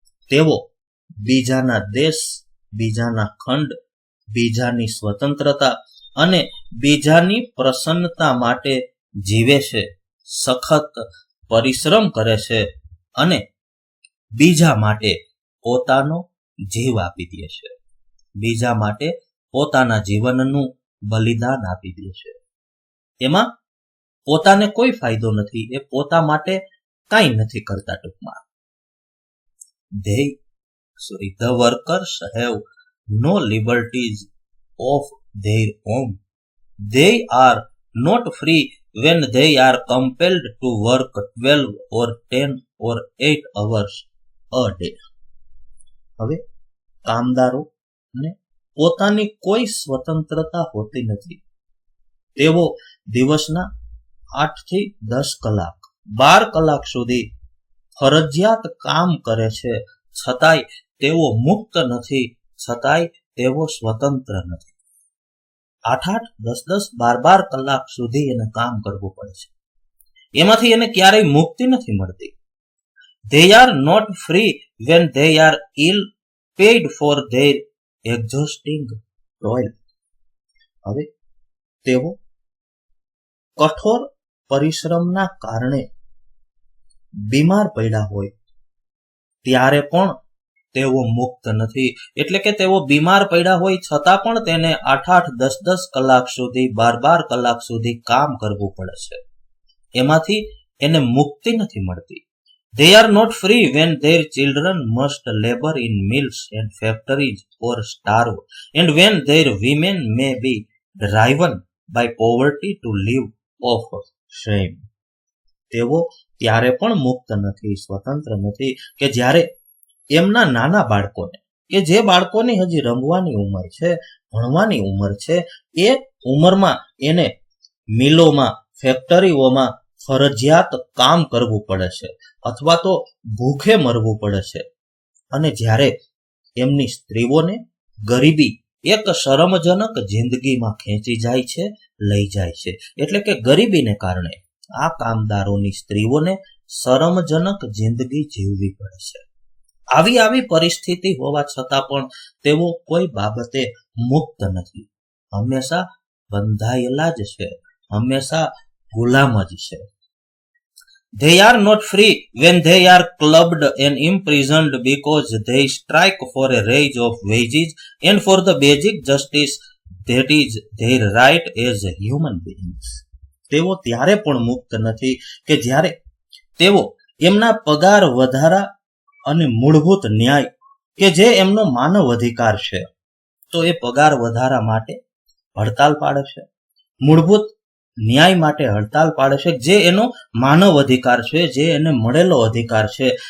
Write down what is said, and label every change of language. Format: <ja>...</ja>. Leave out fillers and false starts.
<gu>તેઓ બીજાના દેશ, બીજાના ખંડ, બીજાની સ્વતંત્રતા અને બીજાની પ્રસન્નતા માટે જીવે છે, સખત પરિશ્રમ કરે છે અને બીજા માટે પોતાનો જીવ આપી દે છે, બીજા માટે પોતાના જીવનનું બલિદાન આપી દે છે. એમાં પોતાને કોઈ ફાયદો નથી, એ પોતા માટે કાંઈ નથી કરતા. ટૂંકમાં</gu> <en>the workers have no liberties of their own. They are not free when they are compelled to work 12 or 10 or 8 hours a day.</en> <gu>હવે કામદારોને પોતાની કોઈ સ્વતંત્રતા હોતી નથી. તેઓ દિવસના 8 થી 10 કલાક, 12 કલાક સુધી ફરજિયાત કામ કરે છે, છતાંય તેઓ મુક્ત નથી, છતાંય તેઓ સ્વતંત્ર નથી. 8-8, 10-10, 12-12 કલાક સુધી એને કામ કરવું પડે છે. એમાંથી એને ક્યારેય મુક્તિ નથી મળતી.</gu> <en>They are not free when they are ill paid for their exhausting toil.</en> <gu>હવે તેઓ કઠોર પરિશ્રમના કારણે બીમાર પડ્યા હોય ત્યારે પણ તેઓ મુક્ત નથી. એટલે કે તેઓ બીમાર પડ્યા હોય છતાં પણ તેને 8-8, 10-10 કલાક સુધી, 12-12 કલાક સુધી કામ કરવું પડે છે. એમાંથી એને મુક્તિ નથી મળતી.</gu> <en>They are not free when their children must labor in mills and factories or starve, and when their women may be driven by poverty to live off shame.</en> <gu>તેઓ ત્યારે પણ મુક્ત નથી, સ્વતંત્ર નથી કે જ્યારે એમના નાના બાળકોને, કે જે બાળકોની હજી રમવાની ઉંમર છે, ભણવાની ઉંમર છે, એ ઉંમરમાં એને મિલોમાં, ફેક્ટરીઓમાં ફરજિયાત કામ કરવું પડે છે અથવા તો ભૂખે મરવું પડે છે. અને જ્યારે એમની સ્ત્રીઓને ગરીબી એક શરમજનક જિંદગીમાં ખેંચી જાય છે, લઈ જાય છે. એટલે કે ગરીબીને કારણે આ કામદારોની સ્ત્રીઓને શરમજનક જિંદગી જીવવી પડે છે. આવી પરિસ્થિતિ હોવા છતાં પણ તેઓ કોઈ બાબતે મુક્ત નથી, હંમેશા બંધાયેલા જ છે, હંમેશા ગુલામ જ છે.</gu> <en>They are not free when they are clubbed and imprisoned because they strike for a raise of wages and for the basic justice that is their right as human beings.</en> <gu>તેઓ ત્યારે પણ મુક્ત નથી કે જ્યારે તેઓ એમના પગાર વધારા અને મૂળભૂત ન્યાય કે જે એમનો માનવ અધિકાર છે તો એ પગાર વધારા માટે હડતાલ પાડે છે, મૂળભૂત ન્યાય માટે હડતાલ પાડે છે, જે એનો માનવ અધિકાર છે, જે એને મળેલો અધિકાર છે.</gu>